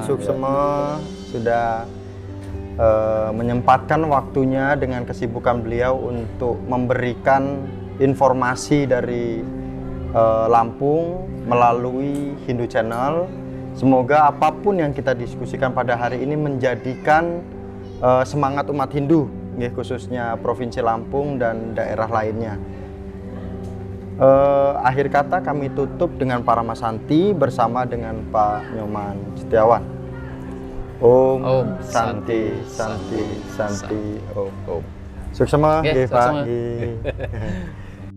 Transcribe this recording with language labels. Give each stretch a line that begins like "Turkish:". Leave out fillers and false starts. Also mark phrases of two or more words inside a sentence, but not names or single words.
Indonesian: Suksema sudah menyempatkan waktunya dengan kesibukan beliau untuk memberikan informasi dari Lampung melalui Hindu Channel. Semoga apapun yang kita diskusikan pada hari ini menjadikan semangat umat Hindu, khususnya Provinsi Lampung dan daerah lainnya. Akhir kata kami tutup dengan Paramasanti bersama dengan Pak Nyoman Setiawan.
Sanskrit: ॐ शान्ति शान्ति शान्ति ॐ. Suksema,
Indonesian: Oke, Pak. suksema.